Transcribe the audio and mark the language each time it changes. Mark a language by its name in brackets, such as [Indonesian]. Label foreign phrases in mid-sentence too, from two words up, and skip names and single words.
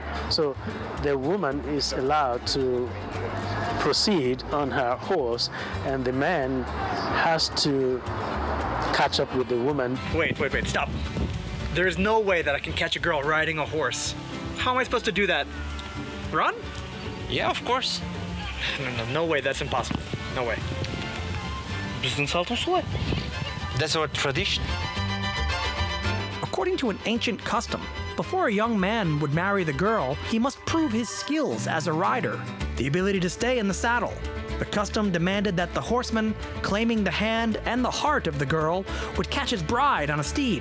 [English] So the woman is allowed to proceed on her horse, and the man has to catch up with the woman. Wait, stop. There's no way that I can catch a girl riding a horse. How am I supposed to do that? Run? Yeah, of course. No way, that's impossible. No way. [Kazakh] Біздің салтымыз солай. [English] That's our tradition. According to an ancient custom, before a young man would marry the girl, he must prove his skills as a rider, the ability to stay in the saddle. The custom demanded that the horseman, claiming the hand and the heart of the girl, would catch his bride on a steed.